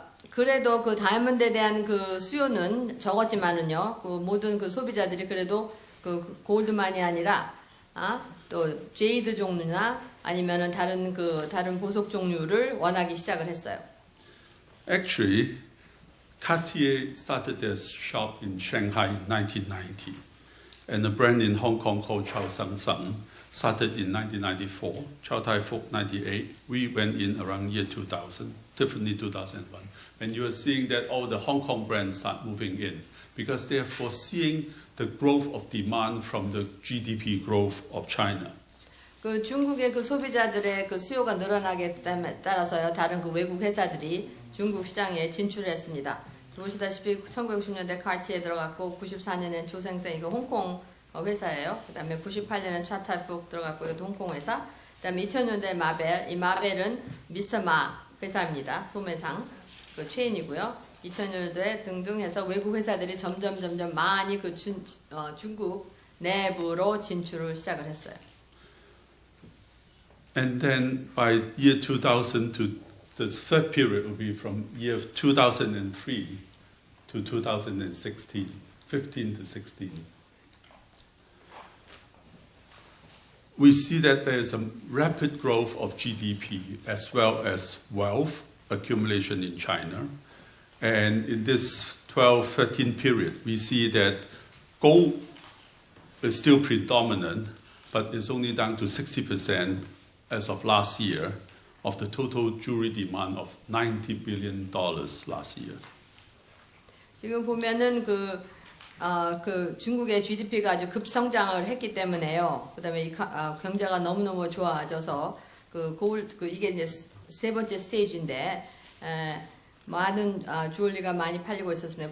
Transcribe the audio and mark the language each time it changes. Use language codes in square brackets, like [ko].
[ko] 그래도 그 다이아몬드에 대한 그 수요는 적었지만은요. 그 모든 그 소비자들이 그래도 그 골드만이 아니라 또 제이드 종류나 아니면은 다른 보석 종류를 원하기 시작을 했어요. [en] Actually, Cartier started their shop in Shanghai in 1990, and a brand in Hong Kong called Chow Sang Sung started in 1994. Chow Tai Fook 98. We went in around year 2000, Tiffany 2001, and you are seeing that all the Hong Kong brands start moving in because they are foreseeing the growth of demand from the GDP growth of China. [ko] 그 중국의 그 소비자들의 그 수요가 늘어나게 따라서요. 다른 그 외국 회사들이 중국 시장에 진출했습니다. 보시다시피 1960년대 카티에 들어갔고 94년엔 조생생 이거 홍콩 회사예요. 그다음에 98년엔 차타푹 들어갔고 이것도 홍콩 회사. 그다음에 2000년대 마벨, 이 마벨은 미스터 마 회사입니다. 소매상 그 체인이고요. 2000년도에 등등 해서 외국 회사들이 점점 많이 그 중국 내부로 진출을 시작을 했어요. [en] And then by year 2000 to the third period will be from year 2003 to 2016, 15 to 16. We see that there is a rapid growth of GDP as well as wealth accumulation in China. And in this 12-13 period, we see that gold is still predominant, but it's only down to 60% as of last year of the total jewelry demand of $90 billion last year. [ko] 지금 보면은 그 중국의 GDP가 아주 급성장을 했기 때문에요. 그다음에 경제가 너무너무 좋아져서 이게 이제 세 번째 스테이지인데 많은 주얼리가 많이 팔리고 있었습니다.